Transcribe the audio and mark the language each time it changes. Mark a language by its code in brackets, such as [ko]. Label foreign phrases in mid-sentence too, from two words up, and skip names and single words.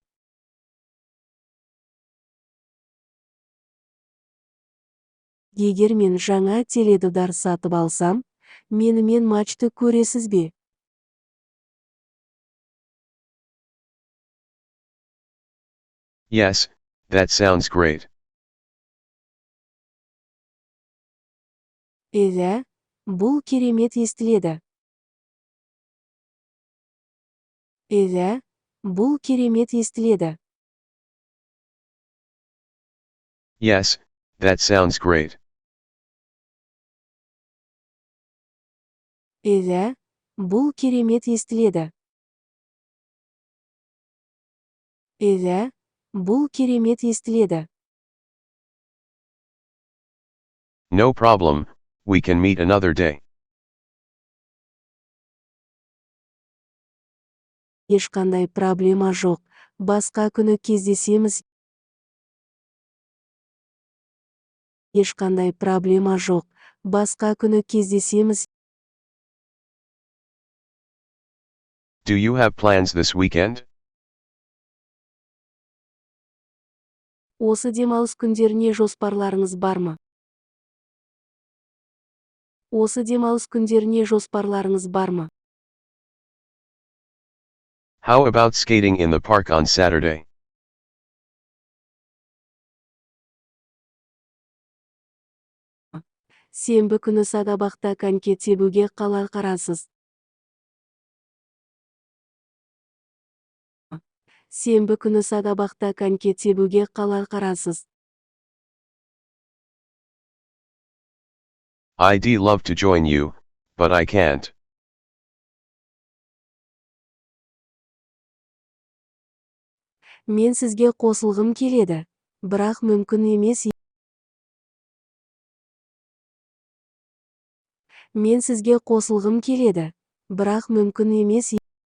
[kk] Егер мен жаңа теледидар сатып алсам, менімен матчты көресіз бе? [en] Yes, that sounds great. [kk] Иә, бұл керемет естіледі. Иә, бұл керемет естіледі. [en] Yes, that sounds great. [kk] Иә, бұл керемет естіледі. Иә, бұл керемет естіледі. [en] No problem, we can meet another day. [kk] Ешқандай проблема жоқ. Басқа күні кездесеміз. Ешқандай проблема жоқ. Басқа күні кездесеміз. [en] Do you have plans this weekend? [kk] Осы демалыс күндеріне жоспарларыңыз бар ма? Осы демалыс күндеріне жоспарларыңыз бар ма? [en] How about skating in the park on Saturday? [kk] Сенбі күні саябақта коньки тебуге қалай қарасыз? Сенбі күні саябақта коньки тебуге қалай қарасыз? [en] I'd love to join you, but I can't. [kk] Мен сізге қосылғым келеді, бірақ мүмкін емес. Мен сізге қосылғым келеді, бірақ мүмкін емес.